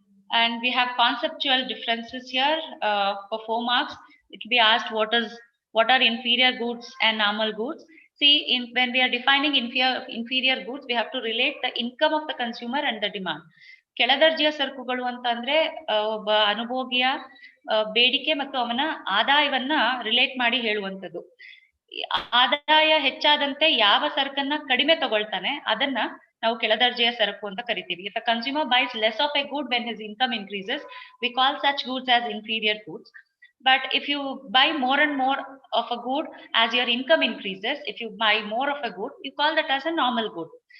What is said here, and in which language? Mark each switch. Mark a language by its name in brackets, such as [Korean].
[English] And we have conceptual differences here for 4 marks. It will be asked what are inferior goods and normal goods. See, when we are defining inferior goods, we have to relate the income of the consumer and the demand. [Kannada] ಕೆಳದರ್ಜೆಯ ಸರಕುಗಳು ಅಂತಂದ್ರೆ ಒಬ್ಬ ಅನುಭೋಗಿಯ ಬೇಡಿಕೆ ಮತ್ತು ಅವನ ಆದಾಯವನ್ನ relate ಮಾಡಿ ಹೇಳುವಂಥದ್ದು. ಆದಾಯ ಹೆಚ್ಚಾದಂತೆ ಯಾವ ಸರಕನ್ನ ಕಡಿಮೆ ತಗೊಳ್ತಾನೆ ಅದನ್ನ ನಾವು ಕೆಳದರ್ಜೆಯ ಸರಕು ಅಂತ ಕರಿತೀವಿ. [English] If a consumer buys less of a good when his income increases, we call such goods as inferior goods. But if you buy more and more of a good as your income increases, if you buy more of a good, you call that as a normal good.